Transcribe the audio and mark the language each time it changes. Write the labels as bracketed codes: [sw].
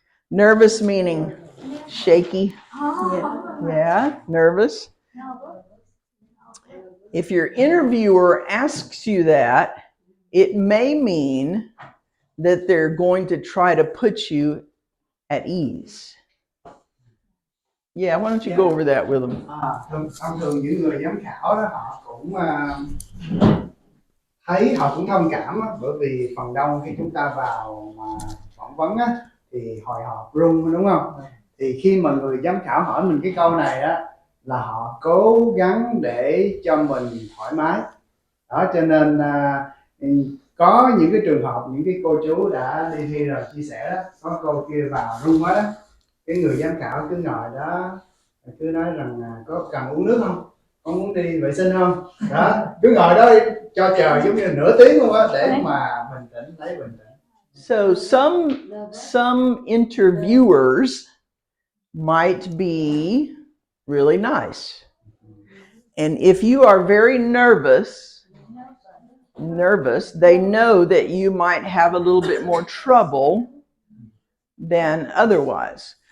[en] Nervous meaning shaky. Yeah, nervous. If your interviewer asks you that, it may mean that they're going to try to put you at ease. Yeah, why don't you go over that with them? [vi] Thông thường những người giám khảo đó họ cũng thấy, họ cũng thông cảm á, bởi vì phần đông khi chúng ta vào mà phỏng vấn á, thì hồi hộp run, đúng không? Thì khi mà người giám khảo hỏi mình cái câu này á, là họ cố gắng để cho mình thoải mái đó, cho nên có những cái trường hợp những cái cô chú đã đi thi rồi chia sẻ đó, có cô kia vào run hết á, cái người giám khảo cứ ngồi đó cứ nói rằng có cần uống nước không, có muốn đi vệ sinh không, đó cứ ngồi đó cho chờ giống như nửa tiếng luôn á, để mà bình tĩnh, lấy bình tĩnh. [en] So some interviewers might be really nice, and if you are very nervous, they know that you might have a little bit more trouble than otherwise.